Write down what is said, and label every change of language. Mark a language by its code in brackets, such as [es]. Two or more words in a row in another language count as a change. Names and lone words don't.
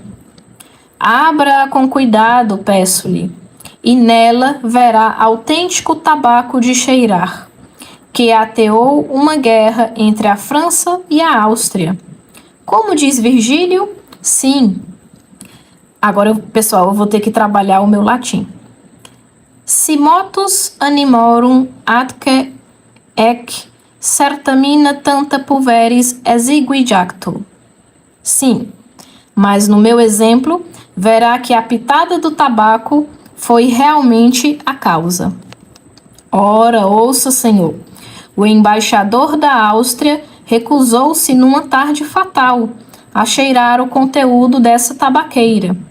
[pt] Abra-a com cuidado, peço-lhe, e nela verá autêntico tabaco de cheirar, que ateou uma guerra entre a França e a Áustria. Como diz Virgílio, Sim. Agora, pessoal, eu vou ter que trabalhar o meu latim. [la] Si motus animorum atque ec certamina tanta pulveris exigui jacto. [pt] Sim, mas no meu exemplo, verá que a pitada do tabaco foi realmente a causa. Ora, ouça, senhor, o embaixador da Áustria recusou-se numa tarde fatal a cheirar o conteúdo dessa tabaqueira.